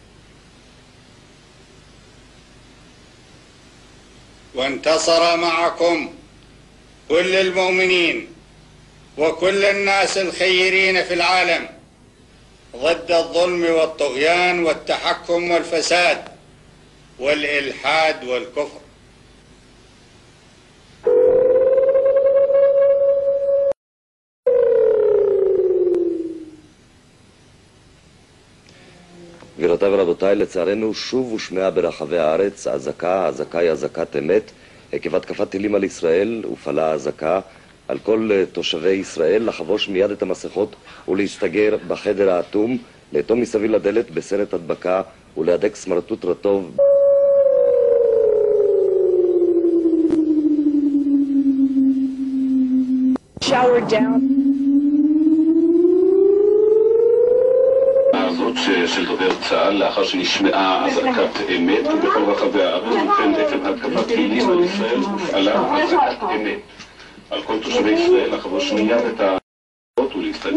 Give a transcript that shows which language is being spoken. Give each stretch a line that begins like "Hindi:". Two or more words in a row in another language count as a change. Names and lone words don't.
Arabic: وانتصر معكم كل المؤمنين وكل الناس الخيرين في العالم ضد الظلم والطغيان والتحكم والفساد والإلحاد والكفر.
Hebrew: גבירותיי ורבותיי, לצערנו שוב הושמעה ברחבי הארץ האזעקה היא אזעקת אמת. עקב התקפת טילים על ישראל הופעלה האזעקה על כל תושבי ישראל לחבוש מיד את המסכות ולהסתגר בחדר האטום, לאטום מסביב לדלת בסרט הדבקה ולהדק סמרטוט רטוב.
English: Showered down.
Hebrew: הזאת של דובר צה"ל לאחר שנשמעה אזעקת אמת בכל רחבי הארץ, ובכן עקב התקפת טילים על ישראל הופעלה אזעקת אמת על כל תושבי ישראל לחבוש מיד את המסכות ולהסתגר.